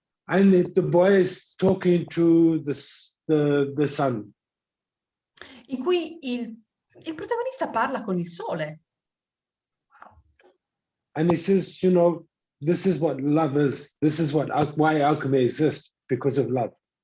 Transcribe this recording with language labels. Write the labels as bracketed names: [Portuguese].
[English] And the boy is talking to the sun. [Italian] In cui il protagonista parla con il sole. [English] And he says, you know, this is what love is. This is why alchemy exists, because of love.